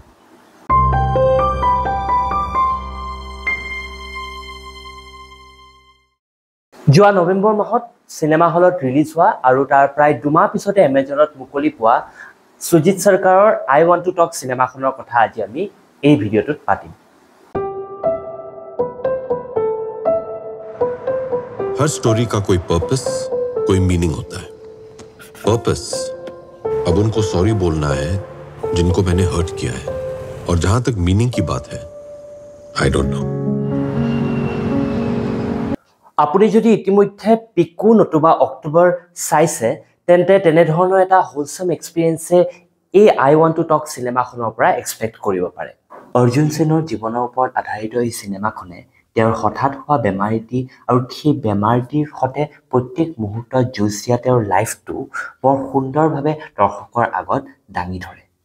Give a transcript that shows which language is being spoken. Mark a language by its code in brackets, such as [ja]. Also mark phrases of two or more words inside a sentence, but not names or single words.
[as] যোৱা নৱেম্বৰ মাহত চিনেমা হলত ৰিলিজ হোৱা আৰু তাৰ প্ৰায় দুমাহ পিছতে এমেজনত মুকলি পোৱা সুজিত সৰকাৰৰ আই ৱান্ট টু টক চিনেমাখনৰ কথা আজি আমি এই ভিডিঅ'টোত পাতিম [hi] हर स्टोरी का कोई पर्पस कोई मीनिंग होता है पर्पस अब उनको सॉरी बोलना है जिनको मैंने हर्ट किया है और जहां तक मीनिंग की बात है [en] I don't know [as] আপুনি যদি ইতিমধ্যে পিকু নতুবা অক্টোবৰ চাইছে তেন্তে তেনে ধৰণৰ এটা [en] wholesome experience [as] এই আই ৱান্ট টু টক চিনেমাখনৰ পৰা এক্সপেক্ট কৰিব পাৰে অৰ্জুন সেনৰ জীৱনৰ ওপৰত আধাৰিত এই চিনেমাখনে তেওঁৰ হঠাৎ হোৱা বেমাৰীটি আৰু সেই বেমাৰীটিৰ সৈতে প্ৰত্যেক মুহূৰ্তত যুঁজ দিয়া তেওঁৰ লাইফটো বৰ সুন্দৰভাৱে দৰ্শকৰ আগত দাঙি ধৰে